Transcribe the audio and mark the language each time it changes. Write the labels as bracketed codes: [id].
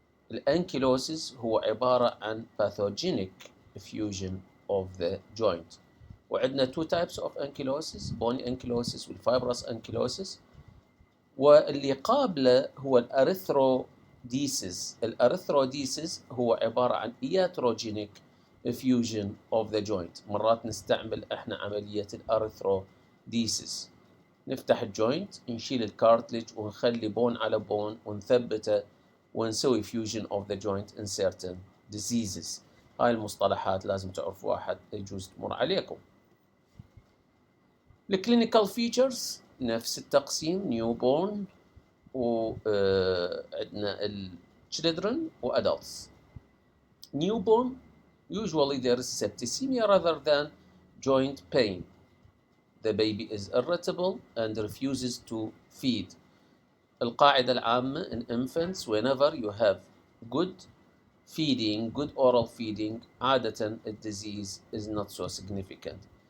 [ar] الانكيلوسيس هو عبارة عن [en] pathogenic fusion of the joint. [ar] وعندنا [en] two types of ankylosis، bony ankylosis والfibrous ankylosis، [ar] واللي قابله هو الاريثروديسيس. الاريثروديسيس هو عبارة عن [en] iatrogenic fusion of the joint. [ar] مرات نستعمل احنا عملية الاريثروديسيس، نفتح الجوينت نشيل الكارتلج ونخلي بون على بون ونثبته ونسوي [en] fusion of the joint in certain diseases. [ar] هاي المصطلحات لازم تعرفوا واحد يجوز تمر عليكم. الكلينيكال فيتشرز نفس التقسيم، نيو بورن وعندنا children و adults. [en] Newborn, usually there is septicemia rather than joint pain. The baby is irritable and refuses to feed. [ar] القاعدة العامة [en] in infants, whenever you have good feeding, good oral feeding, [ar] عادة [en] the disease is not so significant.